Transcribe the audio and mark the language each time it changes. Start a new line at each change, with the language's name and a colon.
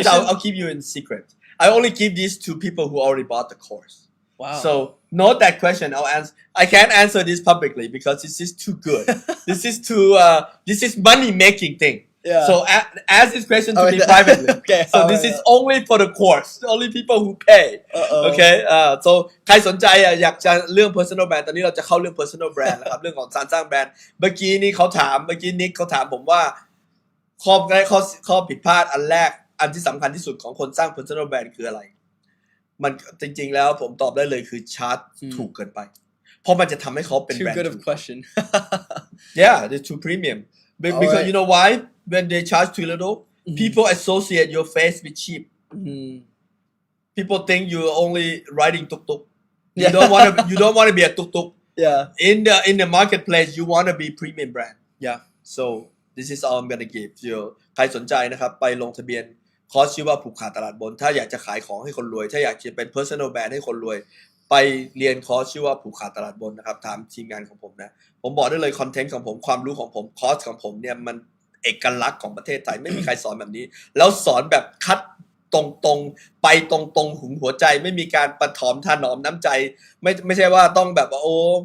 English: is, I'll keep you in secret. I only give these to people who already bought the course. Wow. So note that question. I'll answer. I can't answer this publicly because this is too good. This is money making thing. Yeah. So ask this question to me that- privately. Okay. So this is only for the course. Only people who pay. Uh-oh. Okay.
Thai: So ใครสนใจอยากจะเรื่อง personal brand ตอนนี้เราจะเข้าเรื่อง personal brand นะครับ เรื่องของการสร้างแบรนด์เมื่อกี้นิกเขาถามผมว่าข้อผิดพลาดอันแรกอันที่สำคัญที่สุดของคนสร้าง personal brand คืออะไร มันจริงๆแล้วผมตอบได้เลยคือชาร์จถูกเกินไปเพราะมันจะทำให้เขาเป็น
English: Too
Thai: แบรนด์
English: good of a question. Yeah, they're too premium. Because Alright. you know why? When they charge too little, people associate your face with cheap. People think you're only riding tuk tuk. You don't want to be a tuk tuk. Yeah. In the marketplace, you want to be premium brand. Yeah. So this is all I'm gonna give you.
Thai: ใครสนใจนะครับไปลงทะเบียนคอร์สชื่อว่าผูกขาดตลาดบนถ้าอยากจะขายของให้คนรวยถ้าอยากจะเป็น personal brand ให้คนรวยไปเรียนคอร์สชื่อว่าผูกขาดตลาดบนนะครับถามทีมงานของผมนะผมบอกได้เลยคอนเทนต์ของผมความรู้ของผมคอร์สของผมเนี่ยมันเอกลักษณ์ของประเทศไทยไม่มีใครสอนแบบนี้แล้วสอนแบบคัดตรงๆไปตรงๆหุงหัวใจไม่มีการประถมถนอมน้ำใจไม่ใช่ว่าต้องแบบว่าโอ้